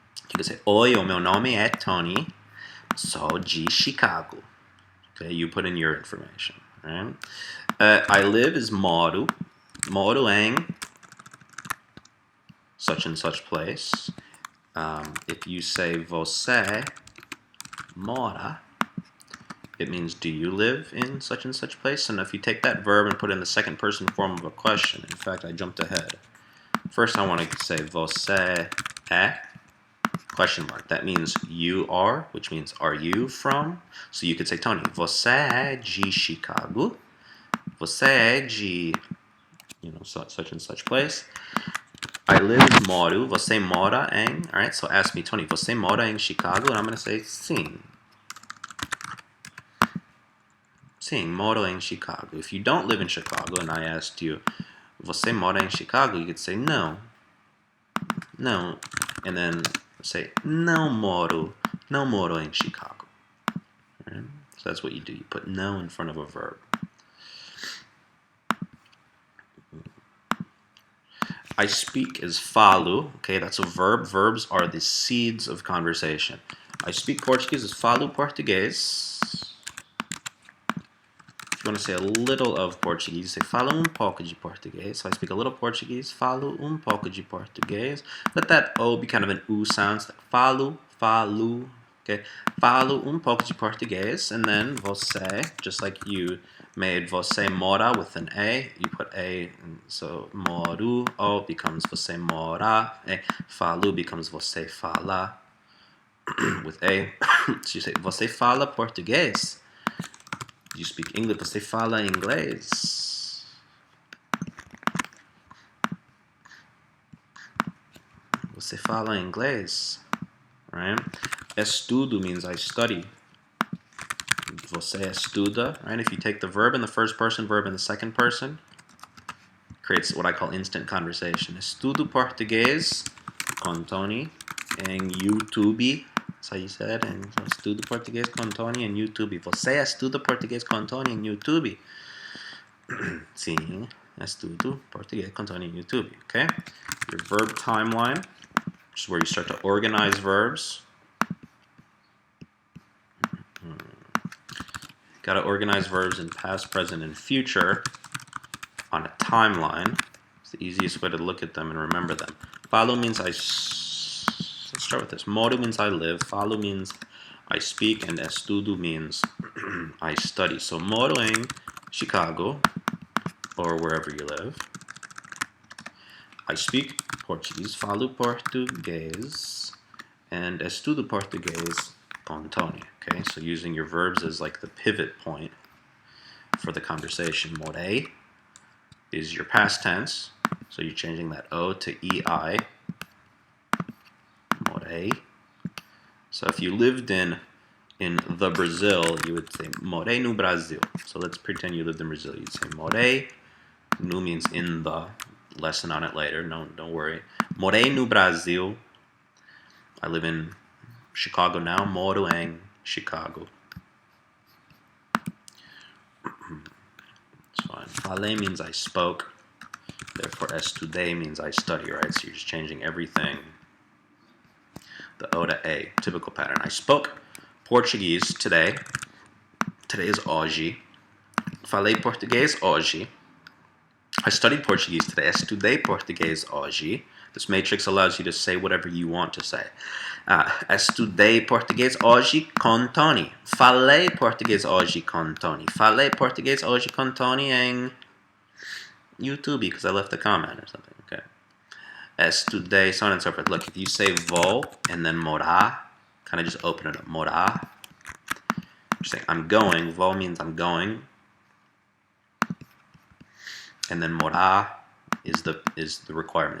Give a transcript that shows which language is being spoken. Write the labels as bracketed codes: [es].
[en] You can say [pt] oi, o meu nome é Tony. Sou de Chicago. [en] Okay, you put in your information. Right? I live is moro. [pt] Moro em [en] such and such place. If you say [pt] você mora, [en] it means do you live in such and such place? And if you take that verb and put it in the second person form of a question, in fact, I jumped ahead. First, I want to say [pt] você é [en] question mark. That means you are, which means are you from? So you could say, Tony, [pt] você é de Chicago? Você é de, [en] such and such place. I live is moro. [pt] Você mora em, [en] all right? So ask me, Tony, [pt] você mora em Chicago? [en] And I'm going to say, sim. [pt] Sim, moro em Chicago. [en] If you don't live in Chicago and I asked you, [pt] você mora em Chicago? [en] You could say, no. No. And then say, [pt] não moro em Chicago. [en] Right? So that's what you do. You put no in front of a verb. I speak is falo. Okay, that's a verb. Verbs are the seeds of conversation. I speak Portuguese is [pt] falo português. [en] If you want to say a little of Portuguese, you say [pt] falo pouco de português. [en] So I speak a little Portuguese, [pt] falo pouco de português. [en] Let that O be kind of an U sound. So falo, okay? [pt] Falo pouco de português. [en] And then você, just like you made [pt] você mora [en] with an A, you put A, and so moro, O becomes você mora, falo becomes [pt] você fala, [en] with A. So you say, [pt] você fala português? [en] You speak English, [pt] você fala inglês. Você fala inglês, [en] right? Estudo means I study. [pt] Você estuda, right? [en] If you take the verb in the first person, verb in the second person, it creates what I call instant conversation. [pt] Estudo português com Tony em YouTube. [en] That's how you said, and [pt] estudo português com Tony em YouTube. Você estuda português com Tony em YouTube? Sim, estudo português com Tony em YouTube. [en] Okay? Your verb timeline, which is where you start to organize verbs. Got to organize verbs in past, present, and future on a timeline. It's the easiest way to look at them and remember them. Falo means let's start with this. Moro means I live. Falo means I speak. And estudo means I study. So [pt] moro em Chicago, [en] or wherever you live. I speak Portuguese. [pt] Falo português. And estudo português com Tony. [en] Okay, so using your verbs as like the pivot point for the conversation. Morei is your past tense, so you're changing that O to EI. Morei. So if you lived in the Brazil, you would say [pt] morei no Brasil. [en] So let's pretend you lived in Brazil. You'd say morei. No means in the. Lesson on it later. No, don't worry. [pt] Morei no Brasil. [en] I live in Chicago now. [pt] Moro em Chicago. [en] It's fine. Falei means I spoke. Therefore, estudei means I study, right? So you're just changing everything. The O to A, typical pattern. I spoke Portuguese today. Today is hoje. [pt] Falei português hoje. [en] I studied Portuguese today. [pt] Estudei português hoje. [en] This matrix allows you to say whatever you want to say. [pt] Estudei português hoje com Tony. Falei português hoje com Tony. Falei português hoje com Tony em YouTube [en] because I left a comment or something. Okay. Estudei, so on and so forth. Look, if you say vou and then morar, kind of just open it up. Morar. You're saying I'm going. Vou means I'm going. And then morar is the requirement.